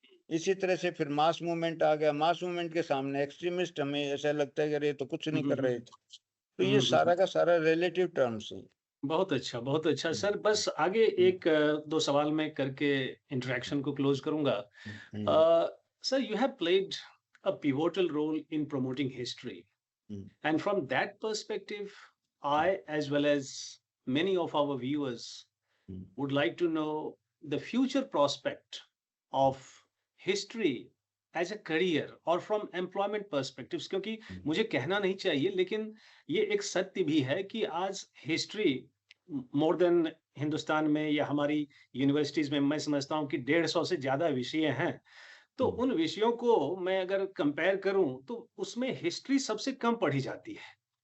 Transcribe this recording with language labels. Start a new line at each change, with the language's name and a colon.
Hindi: इसी तरह से फिर मास मूवमेंट आ गया, मास मूवमेंट के सामने एक्सट्रीमिस्ट हमें ऐसा लगता है कि अरे ये तो कुछ नहीं कर रहे थे। तो ये सारा का सारा रिलेटिव टर्म्स है। बहुत अच्छा, बहुत अच्छा। सर, हम्म, बस आगे हम्म, एक 2 सवाल मैं करके इंटरैक्शन को क्लोज़ करूँगा। हम्म,
English: sir, you have played a pivotal role in promoting history, hmm, and from that perspective, I, as well as many of our viewers, hmm, would like to know the future prospect of history as a career or from employment perspectives,
Hindi: क्योंकि हम्म, मुझे कहना नहीं चाहिए, लेकिन ये एक सत्य भी है कि आज हिस्ट्री
English: more than
Hindi: हिंदुस्तान में या हमारी यूनिवर्सिटीज में मैं समझता हूँ कि 150 से ज्यादा विषय हैं। तो हम्म, उन विषयों को मैं अगर कंपेयर करूं तो उसमें हिस्ट्री सबसे कम पढ़ी जाती है।